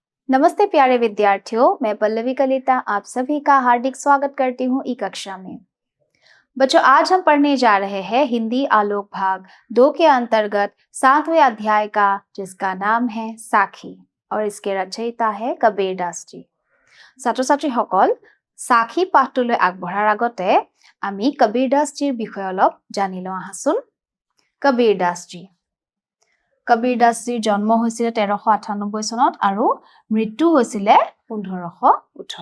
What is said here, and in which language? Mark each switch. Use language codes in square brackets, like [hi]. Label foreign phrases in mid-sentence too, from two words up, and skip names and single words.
[hi] नमस्ते प्यारे विद्यार्थियों, मैं पल्लवी कलिता आप सभी का हार्दिक स्वागत करती हूँ ई कक्षा में। बच्चों, आज हम पढ़ने जा रहे हैं हिंदी आलोक भाग 2 के अंतर्गत 7वें अध्याय का, जिसका नाम है साखी और इसके रचयिता है कबीर दास जी। [as] ছাত্ৰ ছাত্ৰীসকল, সাখী পাঠটোলৈ আগবঢ়াৰ আগতে আমি কবীৰ দাস জীৰ বিষয়ে অলপ জানি লওঁ আহাচোন। কবীৰ দাস জি কবীৰ দাস জীৰ জন্ম হৈছিল 1398 চনত আৰু মৃত্যু হৈছিল 1518।